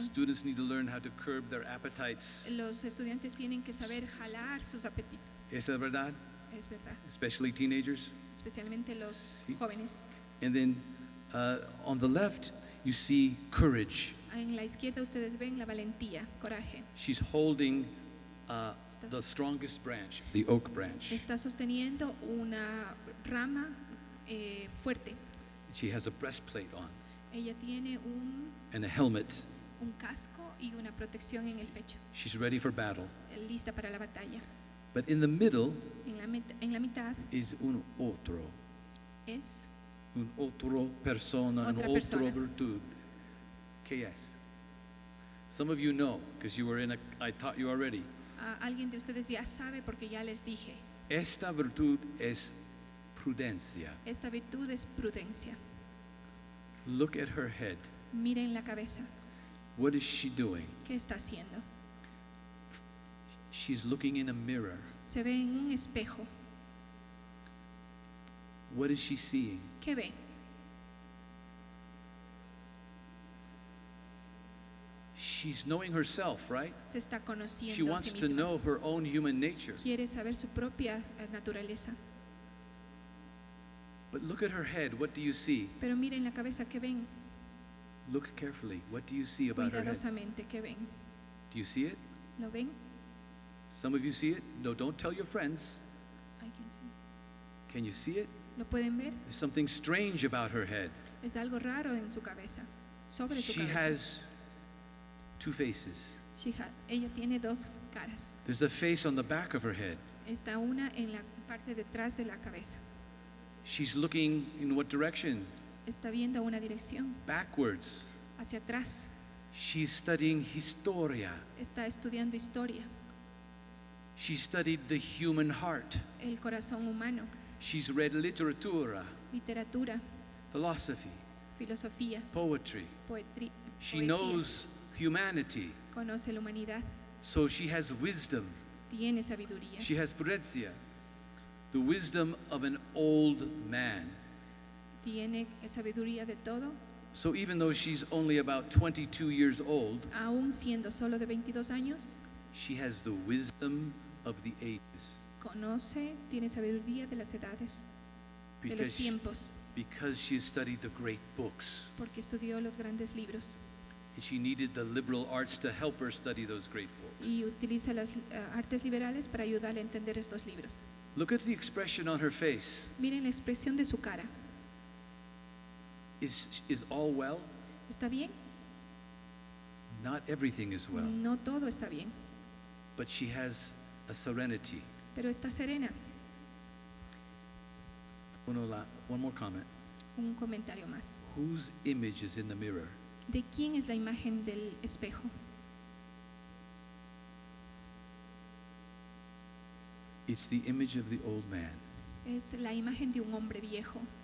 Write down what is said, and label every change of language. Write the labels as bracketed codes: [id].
[en] Students need to learn how to curb their appetites. [es] Los estudiantes tienen que saber jalar sus apetitos. ¿Es la verdad? Es verdad. [en] Especially teenagers. [es] Especialmente los jóvenes. [en] And then on the left, you see courage. [es] En la izquierda ustedes ven la valentía, coraje. [en] She's holding the strongest branch, the oak branch. [es] Está sosteniendo una rama fuerte. [en] She has a breastplate on [es] Ella tiene [en] and a helmet. [es] un casco y una protección en el pecho, [en] She's ready for battle. [es] lista para la batalla. [en] But in the middle [es] En la mitad is un otro es persona, Otra un otro persona. virtud. ¿Qué es? [en] Some of you know, because you were I taught you already. [es] alguien de ustedes ya sabe porque ya les dije. Esta virtud es prudencia. Esta virtud es prudencia. [en] Look at her head. [es] Miren la cabeza. [en] What is she doing? [es] ¿Qué está haciendo? [en] She's looking in a mirror. [es] Se ve en un espejo. [en] What is she seeing? [es] ¿Qué ve? [en] She's knowing herself, right? [es] Se está conociendo [en] She [es] a [en] wants [es] sí [en] to [es] misma. [en] know her own human nature. [es] Quiere saber su propia naturaleza. [en] But look at her head. What do you see? [es] Pero miren la cabeza, ¿qué ven? [en] Look carefully. What do you see about her head? [es] Cuidadosamente, ¿qué ven? [en] Do you see it? [es] ¿Lo ven? [en] Some of you see it? No, don't tell your friends. I can see. Can you see it? [es] ¿Lo pueden ver? [en] There's something strange about her head. [es] Es algo raro en su cabeza, sobre su [en] She [es] cabeza. [en] has two faces. [es] Ella tiene dos caras. [en] There's a face on the back of her head. [es] Está una en la parte detrás de la cabeza. [en] She's looking in what direction? [es] Está viendo una dirección, [en] Backwards. [es] hacia atrás. [en] She's studying historia. [es] Está estudiando historia, [en] She studied the human heart. [es] el corazón humano, [en] She's read literatura, [es] literatura, [en] philosophy, [es] filosofía, [en] poetry. [es] poesía. [en] She knows humanity. [es] Conoce la humanidad, [en] So she has wisdom. [es] tiene sabiduría. [en] She has prudencia, the wisdom of an old man. [es] Tiene sabiduría de todo, [en] So even though she's only about 22 years old, [es] aún siendo solo de 22 años, [en] she has the wisdom of the ages. [es] conoce, tiene sabiduría de las edades, de los [en] Because, [es] tiempos, [en] because she has studied the great books. [es] porque estudió los grandes libros [en] And she needed the liberal arts to help her study those great books. [es] y utiliza las artes liberales para ayudarle a entender estos libros. [en] Look at the expression on her face. [es] Miren la expresión de su cara. [en] Is all well? [es] ¿Está bien? [en] Not everything is well, [es] No todo está bien, [en] but she has a serenity. [es] pero está serena. [en] One more comment. [es] Un comentario más. [en] Whose image is in the mirror? [es] ¿De quién es la imagen del espejo? [en] It's the image of the old man [es] Es la imagen de un hombre viejo